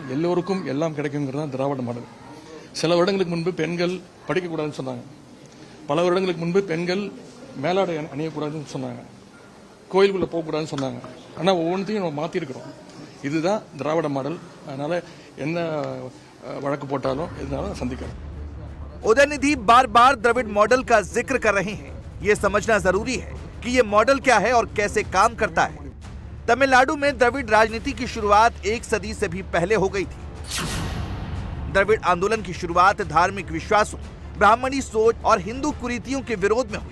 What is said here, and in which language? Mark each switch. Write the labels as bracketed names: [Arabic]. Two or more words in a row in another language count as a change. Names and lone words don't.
[Tamil] எல்லோருக்கும் எல்லாம் கிடைக்குங்கிறது தான் திராவிட மாடல். சில வருடங்களுக்கு முன்பு பெண்கள் படிக்கக்கூடாதுன்னு சொன்னாங்க, பல வருடங்களுக்கு முன்பு பெண்கள் மேலாடை அணியக்கூடாதுன்னு சொன்னாங்க, கோயிலுக்குள்ள போகக்கூடாதுன்னு சொன்னாங்க. ஆனால் ஒவ்வொன்றையும் நம்ம மாற்றிருக்கிறோம். இதுதான் திராவிட மாடல். அதனால என்ன வழக்கு போட்டாலும் இதனால சந்திக்கிறோம்। [Hindi] उदयनिधि बार बार द्रविड़ मॉडल का जिक्र कर रहे हैं। ये समझना जरूरी है कि ये मॉडल क्या है और कैसे काम करता है। तमिलनाडु में द्रविड़ राजनीति की शुरुआत 1 सदी से भी पहले हो गई थी। द्रविड़ आंदोलन की शुरुआत धार्मिक विश्वासों, ब्राह्मणी सोच और हिंदू कुरीतियों के विरोध में हुई।